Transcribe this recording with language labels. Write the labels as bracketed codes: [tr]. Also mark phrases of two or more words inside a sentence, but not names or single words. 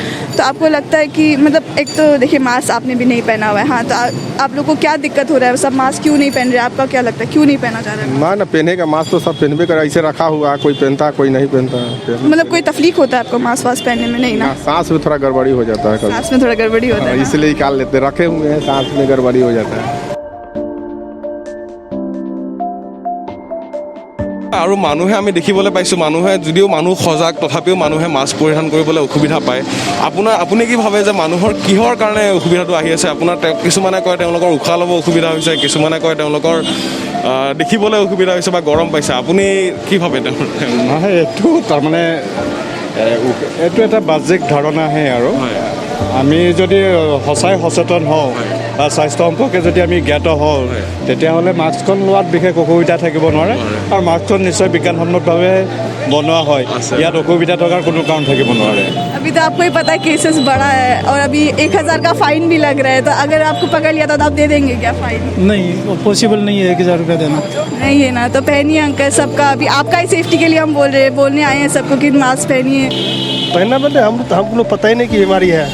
[hi] तो आपको लगता है कि मतलब एक तो देखिए मास्क आपने भी नहीं पहना हुआ है, हाँ, तो आप लोग को क्या दिक्कत हो रहा है? सब मास्क क्यों नहीं पहन रहे? आपका क्या लगता है क्यों नहीं पहना जा रहा है? ना पहने का मास्क तो सब पहनबे कर, ऐसे रखा हुआ, कोई पहनता कोई नहीं पहनता। मतलब कोई तकलीफ होता है आपको मास्क वास्क पहनने में? नहीं ना, सांस में थोड़ा गड़बड़ी हो जाता है, सांस में थोड़ा गड़बड़ी होता है ना? इसलिए निकाल लेते, रखे हुए हैं, सांस में गड़बड़ी हो जाता है। [as] আৰু মানুহে আমি দেখিবলৈ পাইছোঁ, মানুহে যদিও মানুহ সজাগ তথাপিও মানুহে মাস্ক পৰিধান কৰিবলৈ অসুবিধা পায়। আপুনি কি ভাবে যে মানুহৰ কিহৰ কাৰণে অসুবিধাটো আহি আছে? আপোনাৰ কিছুমানে কয় তেওঁলোকৰ উশাহ ল'ব অসুবিধা হৈছে, কিছুমানে কয় তেওঁলোকৰ দেখিবলৈ অসুবিধা হৈছে বা গৰম পাইছে। আপুনি কি ভাবে? নহয়, এইটো তাৰমানে এইটো এটা বাহ্যিক ধাৰণাহে আৰু আমি যদি সঁচাই সচেতন হওঁ বা স্বাস্থ্য সম্পৰ্কে যদি আমি জ্ঞাত হওঁ, তেতিয়াহ'লে মাস্কখন লোৱাত বিশেষ অসুবিধা থাকিব নোৱাৰে। আৰু মাস্কখন নিশ্চয় বিজ্ঞানসন্মতভাৱে বনোৱা হয়, ইয়াত অসুবিধা থকাৰ কোনো কাৰণ থাকিব নোৱাৰে। [hi] अभी तो आपको ही पता है केसेस बढ़ा है और अभी 1000 का फाइन भी लग रहा है। तो अगर आपको पकड़ लिया तो आप दे देंगे क्या फाइन? नहीं, पॉसिबल नहीं है 1000 रुपया देना। नहीं है ना, तो पहनिए अंकल, सबका अभी आपका ही सेफ्टी के लिए हम बोलने आए हैं सबको कि मास्क पहनिए। पहना बदले हम लोग पता ही नहीं कि बीमारी है।